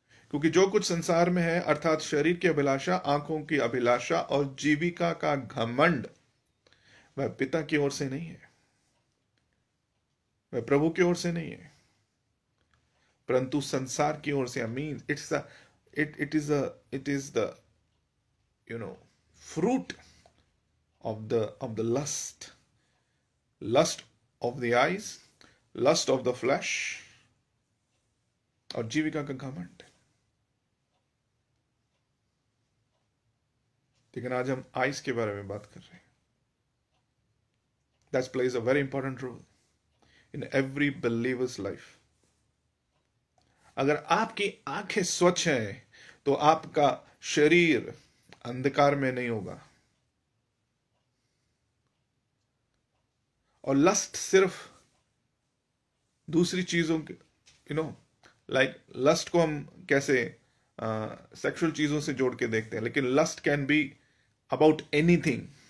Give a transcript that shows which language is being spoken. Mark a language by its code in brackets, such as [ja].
[hi] क्योंकि जो कुछ संसार में है, अर्थात शरीर की अभिलाषा, आंखों की अभिलाषा और जीविका का घमंड, वह पिता की ओर से नहीं है, वह प्रभु की ओर से नहीं है, परंतु संसार की ओर से। [en] mean it is the fruit of the lust of the eyes, lust of the flesh, [hi] और जीविका का घमंड। लेकिन आज हम आइज के बारे में बात कर रहे हैं। [en] That plays a very important role in every believer's life. [hi] अगर आपकी आंखें स्वच्छ हैं तो आपका शरीर अंधकार में नहीं होगा। और लस्ट सिर्फ दूसरी चीजों के लाइक लस्ट को हम कैसे सेक्सुअल चीजों से जोड़ के देखते हैं, लेकिन [en] Lust can be about anything.